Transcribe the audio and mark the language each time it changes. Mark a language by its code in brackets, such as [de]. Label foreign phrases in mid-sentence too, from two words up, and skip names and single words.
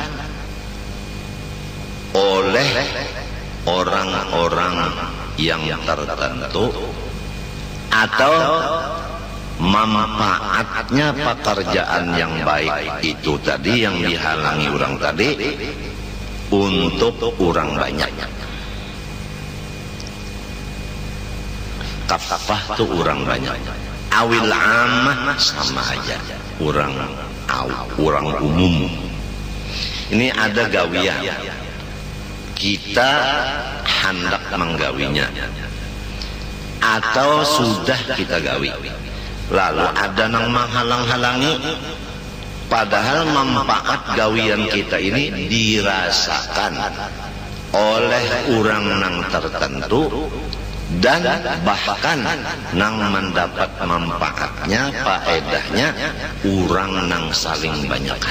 [bjn] oleh orang-orang yang tertentu, atau manfaatnya pekerjaan yang baik itu tadi yang dihalangi orang tadi untuk orang banyak. Kafah tuh orang banyak, [ar] awil ammah [bjn] sama aja, orang umum. Ini ada gawian, kita hendak menggawinya atau sudah kita gawi, lalu ada yang menghalang-halangi, padahal manfaat gawian kita ini dirasakan oleh orang yang tertentu, dan bahkan nang mendapat manfaatnya, faedahnya orang nang saling banyakkan.